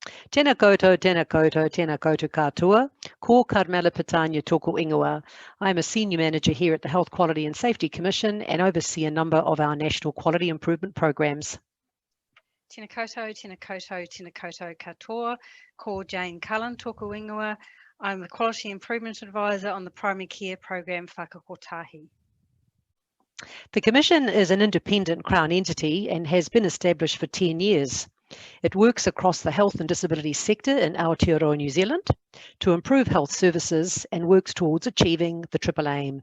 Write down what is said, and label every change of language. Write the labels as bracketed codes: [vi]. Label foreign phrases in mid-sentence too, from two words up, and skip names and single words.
[mi] Tēnā koutou, tēnā koutou, tēnā koutou katoa. Ko Carmela Petagna tōku ingoa. [en] I'm a Senior Manager here at the Health Quality and Safety Commission and oversee a number of our national quality improvement programs. [mi] Tēnā koutou, tēnā koutou, tēnā koutou katoa. Ko Jane Cullen tōku ingoa. [en] I'm the Quality Improvement Advisor on the Primary Care Program Whakakotahi. The Commission is an independent Crown entity and has been established for 10 years. It works across the health and disability sector in Aotearoa, New Zealand, to improve health services and works towards achieving the triple aim.